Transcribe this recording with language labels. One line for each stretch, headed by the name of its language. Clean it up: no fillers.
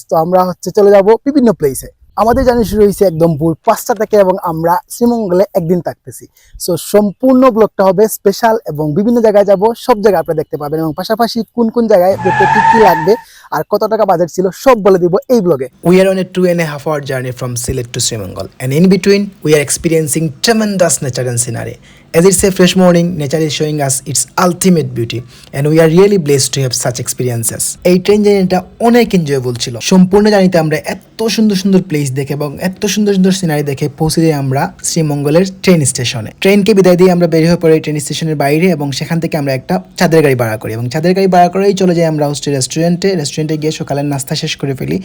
Bangla: তো আমরা হচ্ছে চলে যাব বিভিন্ন প্লেসে। আমাদের জার্নি শুরু হয়েছে একদম ভোর 5টা থেকে, এবং আমরা শ্রীমঙ্গলে একদিন থাকতেছি। সো সম্পূর্ণ ব্লগটা হবে স্পেশাল, এবং বিভিন্ন জায়গায় যাব, সব জায়গায় আপনারা দেখতে পাবেন, এবং পাশাপাশি কোন কোন জায়গায় দেখতে কি কি লাগবে আর কত টাকা বাজেট ছিল সব বলে দিব এই ব্লগে।
English: We are on a 2.5 hour journey from Sylhet to Srimangal, and in between we are experiencing tremendous nature and scenery. As it's a fresh morning, nature is showing us its ultimate beauty, and we are really blessed to have such experiences.
Bangla: এই train জার্নিটা অনেক enjoyable ছিল। সম্পূর্ণ জার্নিতে আমরা এত সুন্দর সুন্দর প্লেস দেখে এবং এত সুন্দর সুন্দর সিনারি দেখে পৌঁছে যাই আমরা শ্রীমঙ্গলের ট্রেন স্টেশনে। ট্রেনকে বিদায় দিয়ে আমরা বের হয়ে পড়ি ট্রেন স্টেশনের বাইরে, এবং সেখান থেকে আমরা একটা চাঁদের গাড়ি ভাড়া করি, এবং চাঁদের গাড়ি ভাড়া করেই চলে যাই আমরা হচ্ছে রেস্টুরেন্টে গিয়ে সকালের নাস্তা শেষ করে ফেলি।